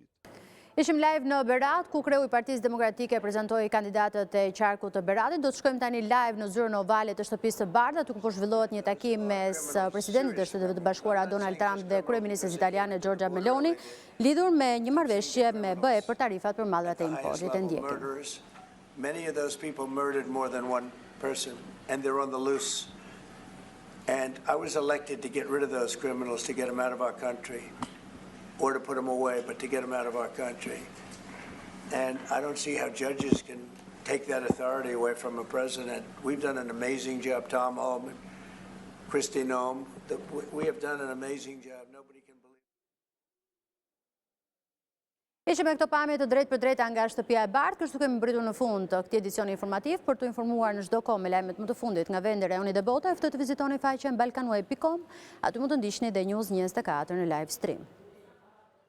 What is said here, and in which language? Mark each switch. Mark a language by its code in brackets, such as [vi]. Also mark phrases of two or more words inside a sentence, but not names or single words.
[sq] Ishim live në Berat, ku kreu i Partisë Demokratike prezantoi kandidatët e qarkut të Beratit. Do të shkojmë tani live në zyrën ovale të Shtëpisë së Bardha, ku po zhvillohet një takim mes presidentit të Shtetit të Bashkuara Donald Trump dhe kryeministres italiane Giorgia Meloni, lidhur me një marrëveshje me BE për tarifat për mallrat e importit. E ndjekim. [en] Many of those people murdered more than one person, and they're on the loose. And I was elected to get rid of those criminals, to get them out of our country, or to put them away, but to get them out of our country. And I don't see how judges can take that authority away from a president. We've done an amazing job, Tom Holman, Kristi Noem. We have done an amazing job. Nobody can believe. [sq] Ishim me këto pamje të drejtë për drejtë nga Shtëpia e Bardhë, kështu kemi mbritur në fund të këtij edicioni informativ. Për të informuar në çdo kohë me lajmet më të fundit nga vendi, rajoni dhe bota, ftohet të vizitoni faqen balkanweb.com. Aty mund të ndiqni dhe News 24 në [en] live stream.